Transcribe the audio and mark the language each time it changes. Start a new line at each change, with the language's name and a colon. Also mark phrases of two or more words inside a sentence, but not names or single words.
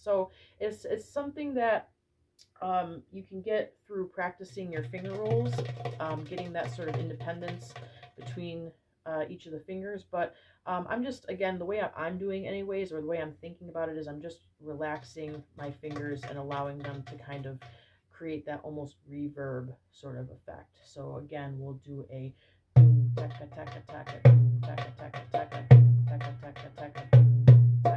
English: So it's something that you can get through practicing your finger rolls, getting that sort of independence between each of the fingers. But I'm just, again, the way I'm doing, anyways, or the way I'm thinking about it is I'm just relaxing my fingers and allowing them to kind of create that almost reverb sort of effect. So, again, we'll do a doom, taka, taka, taka, doom, taka, taka, taka, doom, taka, taka, taka, doom, doom, tak.